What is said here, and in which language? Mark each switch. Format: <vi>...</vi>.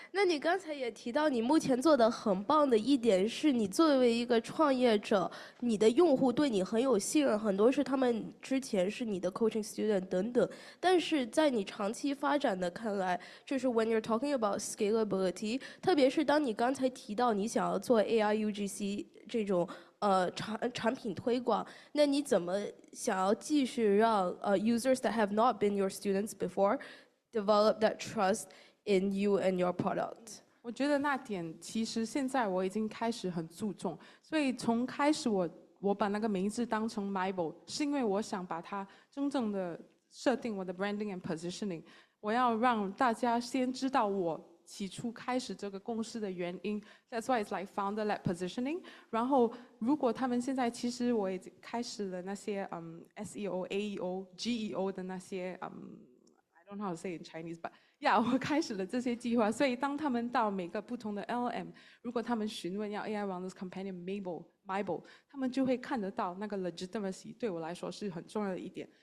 <zh>那你刚才也提到，你目前做的很棒的一点是，你作为一个创业者，你的用户对你很有信任，很多是他们之前是你的</zh> <en>coaching student</en> <zh>等等。但是在你长期发展的看来，就是</zh> <en>when you're talking about scalability，</en> <zh>特别是当你刚才提到你想要做 AI UGC 这种产品推广，那你怎么想要继续让</zh> <en>users that have not been your students before develop that trust in you and your product？</en> <zh>我觉得那点其实现在我已经开始很注重，所以从开始我把那个名字当成 Mabel， 是因为我想把它真正的设定我的</zh> <en>branding and positioning，</en> <zh>我要让大家先知道我起初开始这个公司的原因。</zh> <en>That's why it's like founder-led positioning。</en> <zh>然后如果他们现在其实我已经开始了那些SEO、AEO、GEO 的那些</zh> <en>I don't know how to say in Chinese，</en> <zh>but我开始了这些计划，所以当他们到每个不同的 LM， 如果他们询问要 AI Wellness Companion Mabel， 他们就会看得到那个 legitimacy， 对我来说是很重要的一点。</zh>